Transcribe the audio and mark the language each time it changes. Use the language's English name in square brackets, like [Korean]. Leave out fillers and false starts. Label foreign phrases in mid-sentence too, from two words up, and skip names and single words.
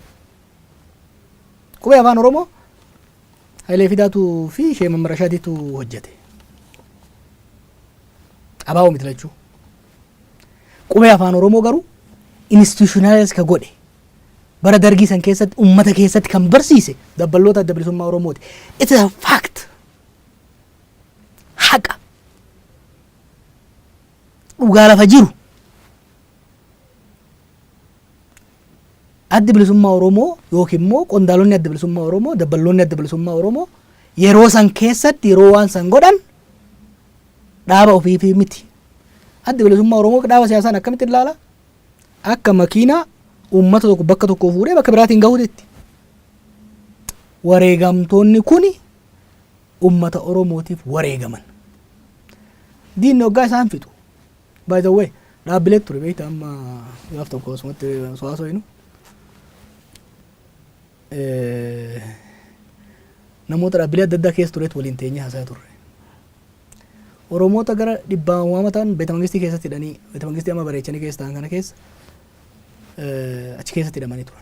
[Oromo] Qubee afaan Oromoo Hayilee Fidaatuu fi Sheek Mammar Rashaadiitu hojjete. abaa'oo miti lachuu. Qubee afaan Oromoo garuu institutionalize ka godhe bara dargii san keessatti ummata keessatti kan barsiise dabballoota adda bilisummaa Oromooti. [English] It is a fact. [Oromo] Haqa. Dhugaa lafa jiru. Adda bilisummaa Oromoo yookiin immoo qondaalonni adda bilisummaa Oromoo dabballoonni adda bilisummaa Oromoo yeroo san keessatti yeroo waan san godhan dhaaba ofiifii miti. Adda bilisummaa Oromoo dhaaba siyaasaan akkamitti ilaala? Akka makiinaa uummata tokko bakka tokko fuudhee bakka biraatiin gahuutti. Wareegamtoonni kuni uummata Oromootiif wareegaman. Diinni hoggaa isaan fixu. [English] By the way, [Oromo] dhaabbilee ture beektaa amma gaaf tokko asumatti so'aasoyinu. Namoota dhaabbilee adda addaa keessa tureet waliin teenyee haasaa turre. Oromoota gara dhibbaa waamataan beeta mangistii keessatti hidhanii beeta mangistii amma bareechanii keessa ta'an kana keessa achi keessatti hidhamanii turan.